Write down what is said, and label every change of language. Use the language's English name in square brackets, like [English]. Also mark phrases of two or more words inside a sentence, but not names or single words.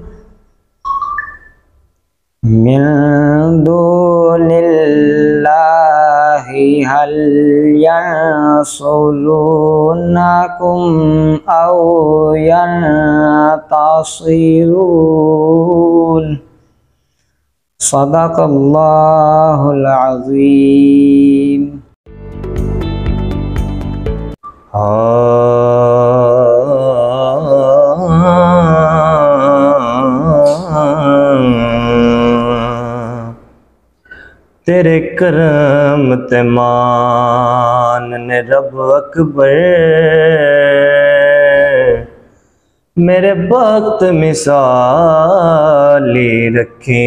[Arabic] من دون الله هل ينصرونكم أو ينتصرون. صدق الله العظيم. [Punjabi] तेरे करम ते मान ने रब अकबर मेरे वक्त मिसाली रखे।